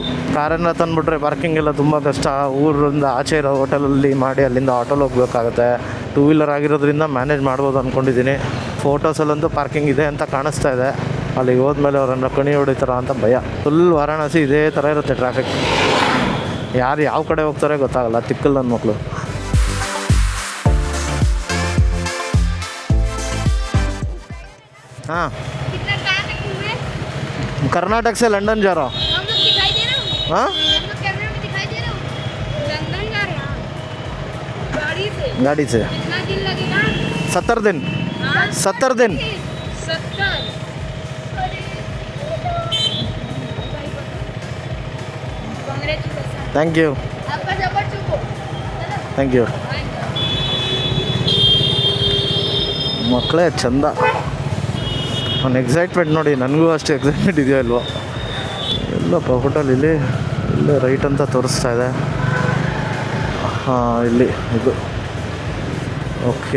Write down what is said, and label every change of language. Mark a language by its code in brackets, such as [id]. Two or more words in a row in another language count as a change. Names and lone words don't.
[kn] ಕಾರನ್ನು ತಂದುಬಿಟ್ರೆ ಪಾರ್ಕಿಂಗ್ ಎಲ್ಲ ತುಂಬ ಕಷ್ಟ. ಊರಿಂದ ಆಚೆ ಇರೋ ಹೋಟೆಲಲ್ಲಿ ಮಾಡಿ ಅಲ್ಲಿಂದ ಆಟೋಲ್ಲಿ ಹೋಗ್ಬೇಕಾಗತ್ತೆ. 2 ವೀಲರ್ ಆಗಿರೋದ್ರಿಂದ ಮ್ಯಾನೇಜ್ ಮಾಡ್ಬೋದು ಅಂದ್ಕೊಂಡಿದ್ದೀನಿ. ಫೋಟೋಸಲ್ಲಂತೂ ಪಾರ್ಕಿಂಗ್ ಇದೆ ಅಂತ ಕಾಣಿಸ್ತಾ ಇದೆ. ಅಲ್ಲಿಗೆ ಹೋದ್ಮೇಲೆ ಅವರನ್ನು ಕಣಿ ಹೊಡಿತಾರ ಅಂತ ಭಯ. ಫುಲ್ ವಾರಾಣಸಿ ಇದೇ ಥರ ಇರುತ್ತೆ ಟ್ರಾಫಿಕ್. ಯಾರು ಯಾವ ಕಡೆ ಹೋಗ್ತಾರೆ ಗೊತ್ತಾಗಲ್ಲ, ತಿಕ್ಕಲ್ ನನ್ನ ಮಕ್ಕಳು. [hi] हाँ कितना टाइम है तुम्हें? कर्नाटक से लंदन जा रहा हूँ. हम लोग दिखाई दे रहा हूँ. हाँ हम लोग कैमरे में दिखाई दे रहा हूँ. लंदन जा रहे हैं गाड़ी से. गाड़ी से कितना दिन लगेगा? 70 दिन. हाँ? 70 दिन. 70. कांग्रेचुलेशन. [en] thank you. [hi] आपका जबर चुको. [en] thank you. [kn] ಮಕ್ಕಳೇ ಚಂದ. ಅವ್ನ ಎಕ್ಸೈಟ್ಮೆಂಟ್ ನೋಡಿ, ನನಗೂ ಅಷ್ಟು ಎಕ್ಸೈಟ್ಮೆಂಟ್ ಇದೆಯೋ ಇಲ್ವೋ. ಎಲ್ಲಪ್ಪ ಹೋಟೆಲ್ ಇಲ್ಲಿ ಇಲ್ಲೇ ರೈಟ್ ಅಂತ ತೋರಿಸ್ತಾ ಇದೆ. ಹಾಂ ಇಲ್ಲಿ ಇದು ಓಕೆ.